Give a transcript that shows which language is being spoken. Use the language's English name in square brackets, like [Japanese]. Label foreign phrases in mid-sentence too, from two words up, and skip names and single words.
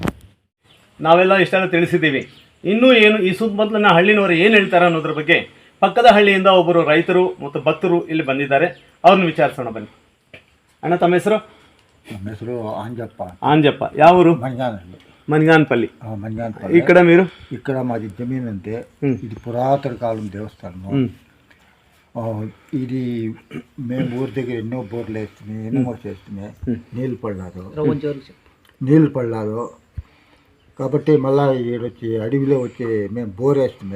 [Kannada] ನಾವೆಲ್ಲ ಇಷ್ಟೆಲ್ಲ ತಿಳಿಸಿದ್ದೀವಿ. ಇನ್ನೂ ಏನು ಈ ಸುತ್ತಮುತ್ತಲಿನ ಹಳ್ಳಿನವರು ಏನು ಹೇಳ್ತಾರೆ ಅನ್ನೋದ್ರ ಬಗ್ಗೆ ಪಕ್ಕದ ಹಳ್ಳಿಯಿಂದ ಒಬ್ಬರು ರೈತರು ಮತ್ತು ಭಕ್ತರು ಇಲ್ಲಿ ಬಂದಿದ್ದಾರೆ, ಅವ್ರನ್ನ ವಿಚಾರಿಸೋಣ ಬನ್ನಿ. ಅಣ್ಣ, ತಮ್ಮ ಹೆಸರು? ನಮ್ಮ ಹೆಸರು ಆಂಜಪ್ಪ. ಯಾವ ಮನ್ಗಾನ್ಪಲ್ಲಿ. [Telugu] ఇక్కడ మీరు? ఇక్కడ మాది జమీన్ అంటే ఇది పురాతన కాలం దేవస్థానం. ఇది మేము ఊరి దగ్గర ఎన్నో బోర్లు వేస్తుంది, ఎన్నో చేస్తుంది, నీళ్ళు పడలేదు కాబట్టి మళ్ళీ ఈడొచ్చి అడవిలో వచ్చి మేము బోర్ వేస్తుంది.